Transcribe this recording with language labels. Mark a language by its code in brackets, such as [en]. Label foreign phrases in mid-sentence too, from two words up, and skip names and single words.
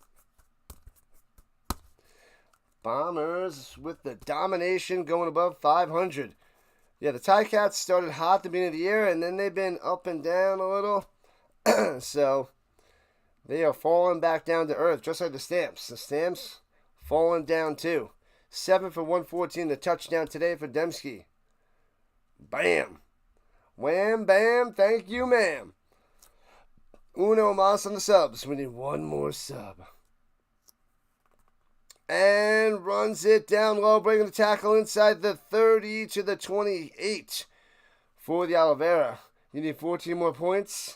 [en] Bombers with the domination going above 500. Yeah, the Ticats started hot at the beginning of the year, and then they've been up and down a little. So, they are falling back down to earth, just like the Stamps. The Stamps falling down too. 7 for 114, the touchdown today for Dembski. Bam. Wham, bam, thank you, ma'am. [es] Uno mas [en] on the subs. We need one more sub. And runs it down low, bringing the tackle inside the 30 to the 28 for the Oliveira. You need 14 more points?